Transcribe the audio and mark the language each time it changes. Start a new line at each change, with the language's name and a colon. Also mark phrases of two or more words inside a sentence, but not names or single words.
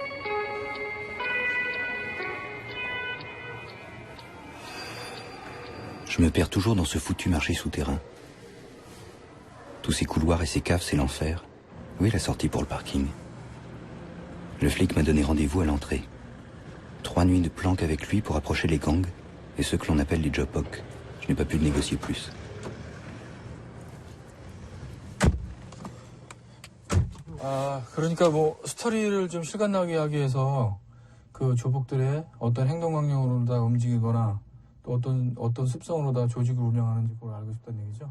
French: Je me perds toujours dans ce foutu marché souterrain. Tous ces couloirs et ces caves, c'est l'enfer. Où est la sortie pour le parking? Le flic m'a donné rendez-vous à l'entrée. 3 nuits de planque avec lui pour approcher les gangs et ceux que l'on appelle les job-hocs. Je n'ai pas pu négocier plus.
Korean: 그러니까 뭐 스토리를 좀 실감나게 하기 위해서 그 조폭들의 어떤 행동 강령으로 다 움직이거나 또 어떤 습성으로 다 조직을 운영하는지 그걸 알고 싶다는 얘기죠.